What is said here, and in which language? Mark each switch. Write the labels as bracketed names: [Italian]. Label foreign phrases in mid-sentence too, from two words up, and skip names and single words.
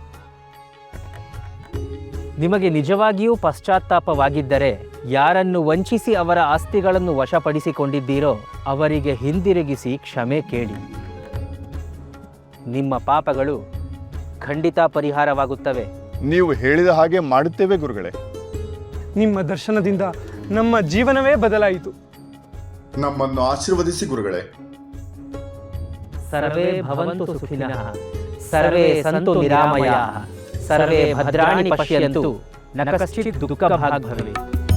[Kannada] ನಿಮಗೆ ನಿಜವಾಗಿಯೂ ಪಶ್ಚಾತ್ತಾಪವಾಗಿದ್ದರೆ, ಯಾರನ್ನು ವಂಚಿಸಿ ಅವರ ಆಸ್ತಿಗಳನ್ನು ವಶಪಡಿಸಿಕೊಂಡಿದ್ದೀರೋ ಅವರಿಗೆ ಹಿಂದಿರುಗಿಸಿ ಕ್ಷಮೆ ಕೇಳಿ. ನಿಮ್ಮ ಪಾಪಗಳು ಖಂಡಿತ ಪರಿಹಾರವಾಗುತ್ತವೆ. ನೀವು ಹೇಳಿದ ಹಾಗೆ ಮಾಡುತ್ತೇವೆ ಗುರುಗಳೇ. ನಿಮ್ಮ ದರ್ಶನದಿಂದ ನಮ್ಮ ಜೀವನವೇ ಬದಲಾಯಿತು. ನಮ್ಮನ್ನು ಆಶೀರ್ವದಿಸಿ ಗುರುಗಳೇ. [Sanskrit] ಸರ್ವೇ ಭವಂತು ಸುಖಿನಃ, ಸರ್ವೇ ಸಂತು ನಿರಾಮಯಾಃ, ಸರ್ವೇ ಭದ್ರಾಣಿ ಪಶ್ಯಂತು, ನ ಕಶ್ಚಿತ್ ದುಃಖಭಾಗ್ ಭವೇತ್.